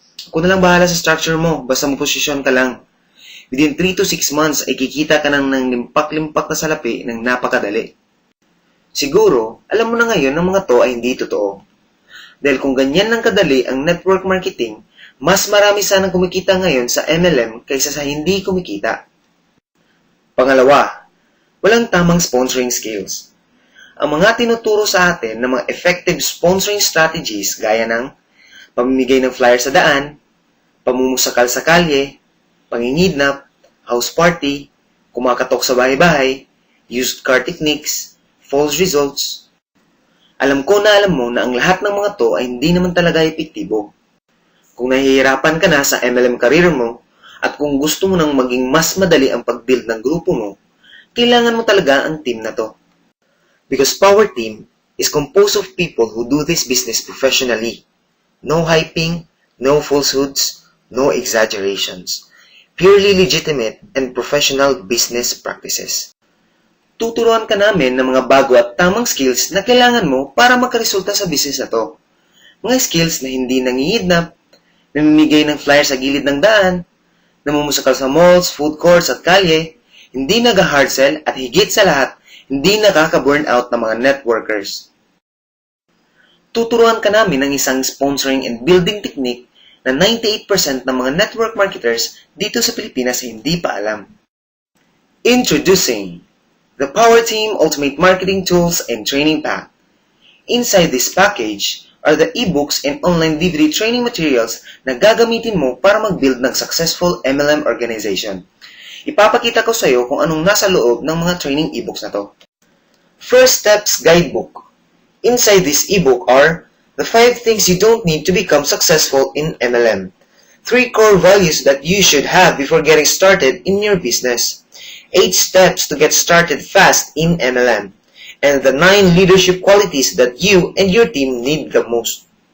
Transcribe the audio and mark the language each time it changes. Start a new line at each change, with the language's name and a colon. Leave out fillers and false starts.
Filipino: Ako na lang bahala sa structure mo, basta mo posisyon ka lang.
English: Within 3 to 6 months
Filipino: ay kikita ka ng limpak-limpak na salapi ng napakadali. Siguro, alam mo na ngayon ng mga to ay hindi totoo. Dahil kung ganyan lang kadali ang network marketing, mas marami sanang kumikita ngayon sa MLM kaysa sa hindi kumikita. Pangalawa, walang tamang sponsoring skills. Ang mga tinuturo sa atin ng mga effective sponsoring strategies gaya ng pamimigay ng flyer sa daan, pamumusakal sa kalye, pangingidnap, house party, kumakatok sa bahay-bahay, used car techniques, false results. Alam ko na alam mo na ang lahat ng mga to ay hindi naman talaga epektibo. Kung nahihirapan ka na sa MLM career mo, at kung gusto mo nang maging mas madali ang pag-build ng grupo mo, kailangan mo talaga ang team na to.
English: Because Power Team is composed of people who do this business professionally. No hyping, no falsehoods, no exaggerations. Purely legitimate and professional business practices.
Filipino: Tuturuan ka namin ng mga bago at tamang skills na kailangan mo para magkaresulta sa business na to. Mga skills na hindi nangihidnap, namimigay ng flyer sa gilid ng daan, namumusakal sa malls, food courts at kalye, hindi nag-hard sell at higit sa lahat, hindi nakaka-burnout ng mga networkers. Tuturuan ka namin ng isang sponsoring and building technique na 98% ng mga network marketers dito sa Pilipinas ay hindi pa alam.
English: Introducing the Power Team Ultimate Marketing Tools and Training Pack. Inside this package are the ebooks and online DVD training materials
Filipino: na gagamitin mo para mag-build ng
English: successful MLM organization.
Filipino: Ipapakita ko sa iyo kung anong nasa loob ng mga training ebooks na to.
English: First Steps Guidebook. Inside this ebook are the 5 things you don't need to become successful in MLM. 3 core values that you should have before getting started in your business. 8 steps to get started fast in MLM. And the 9 leadership qualities that you and your team need the most.